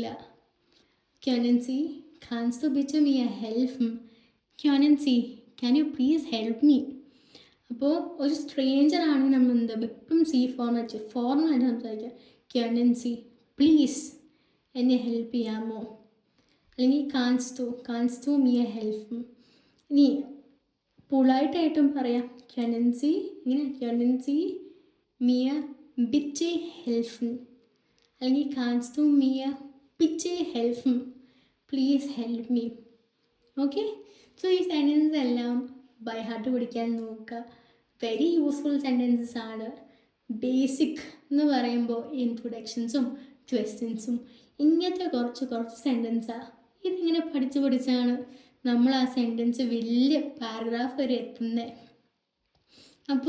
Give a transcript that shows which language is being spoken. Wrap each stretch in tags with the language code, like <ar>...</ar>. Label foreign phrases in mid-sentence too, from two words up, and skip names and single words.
<de>Können Sie, kannst du bitte mir helfen? Können Sie,</de> <en>can you please help me?</en> <ml>അപ്പോൾ ഒരു സ്ട്രേഞ്ചർ ആണെങ്കിൽ നമ്മൾ എന്താ എപ്പോഴും ഫോർമാലായിട്ട് സംസാരിക്കുക.</ml> <de>Können Sie,</de> <ml>പ്ലീസ് എന്നെ ഹെൽപ്പ് ചെയ്യാമോ?</ml> <de>അല്ലെങ്കിൽ kannst du mir helfen?</de> <ml>ഇനി പൊളൈറ്റായിട്ടും പറയാം.</ml> <de>Können Sie, ഇങ്ങനെ Können Sie mir bitte helfen? അല്ലെങ്കിൽ kannst du mir bitte helfen?</de> <en>Please help me.</en> <ml>ഓക്കെ. സോ ഈ സെൻറ്റൻസ് എല്ലാം</ml> <en>by heart</en> <ml>പഠിക്കാൻ നോക്കുക.</ml> <en>very useful sentences</en> <ml>ആണ്. ബേസിക് എന്ന് പറയുമ്പോൾ ഇൻട്രൊഡക്ഷൻസും ക്വസ്റ്റ്യൻസും ഇങ്ങനത്തെ കുറച്ച് സെൻറ്റൻസാണ്. ഇതിങ്ങനെ പഠിച്ചാണ് നമ്മൾ ആ സെൻറ്റൻസ് വലിയ പാരഗ്രാഫ് വരെ എത്തുന്നത്.</ml>